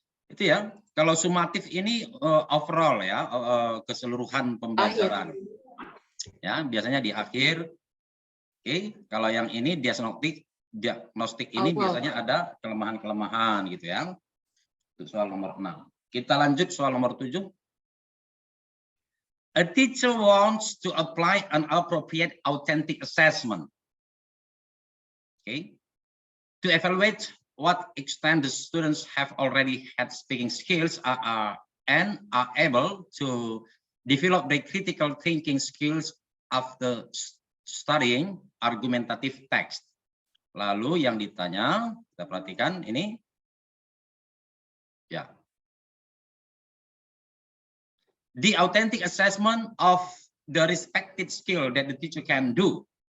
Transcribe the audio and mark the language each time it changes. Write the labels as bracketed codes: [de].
[id] Itu ya. Kalau sumatif ini overall ya, keseluruhan pembelajaran. Ya, biasanya di akhir. Oke, kalau yang ini diagnostik ini biasanya ada kelemahan-kelemahan gitu ya. Itu soal nomor 6. Kita lanjut soal nomor 7. [en] A teacher wants to apply an appropriate authentic assessment. Okay. To evaluate what extent the students have already had speaking skills and are able to develop their critical thinking skills after studying argumentative text. [id] Lalu yang ditanya, kita perhatikan ini. Ya. [en] The authentic assessment of the respective skill that the teacher can do.